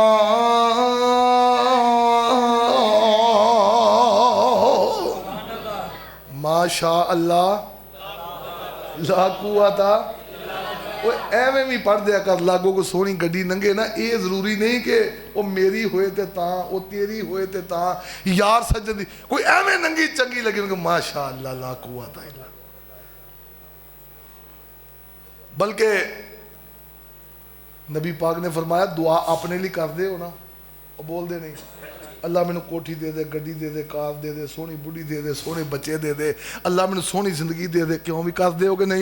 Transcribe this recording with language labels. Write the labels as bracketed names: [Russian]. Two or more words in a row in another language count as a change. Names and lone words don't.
[Arabic] ما شاء الله لا قوة. [Punjabi] او ایویں بھی پڑھ دیا کر، لاگوں کوئی سوہنی گڈی لنگھے نا، ایہہ ضروری نہیں کہ او میری ہووے تے تاں، او تیری ہووے تے تاں، یار سجن دی کوئی ایویں ننگی چنگی لگے انہاں نوں [Arabic] ما شاء الله لا قوة إلا. [Punjabi] بلکہ نبی پاک نے فرمایا دعا اپنے لئی کردے ہو نا، او بولدے نہیں اللہ مینوں کوٹھی دے دے، گڈی دے دے، کار دے دے، سوہنی ووہٹی دے دے، سوہنے بچے دے دے، اللہ مینوں سوہنی زندگی دے دے، کیوں بھی کردے ہو کہ نہیں?